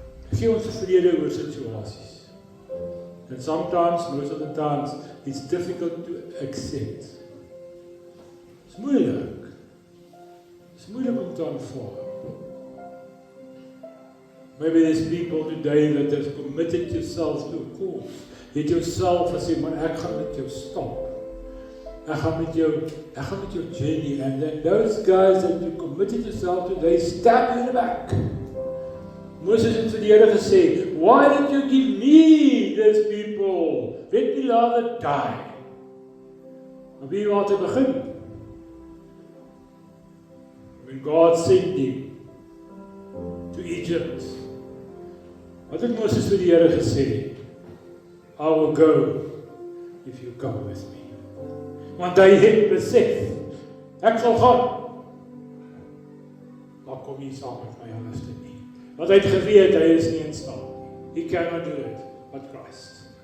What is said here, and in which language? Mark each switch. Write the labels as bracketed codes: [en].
[af] Hy gee ons vrede oor situasies. [en] And sometimes, most of the times, it's difficult to accept. It's moeilik. [af] It's moeilik om te aanvaar. [en] Maybe there's people today that have committed yourself to a cause. [af] Jy het jouself gesê, man, ek gaan met jou stap. Ek gaan met jou journey. [en] And then those guys that you committed yourself to, they stab you in the back. [af] Moses het vir die Here gesê, [en] why did you give me these people? Let me rather die. [af] Maar wie waar te begin? [en] When God sent him to Egypt, [af] wat het Moses vir die Here gesê? [en] I will go if you come with me. [af] Want hy het besef, ek sal gaan. Maar kom nie saam met my anders te nie. Want hy het geweet, hy is nie in staat. [en] He cannot do it, but Christ.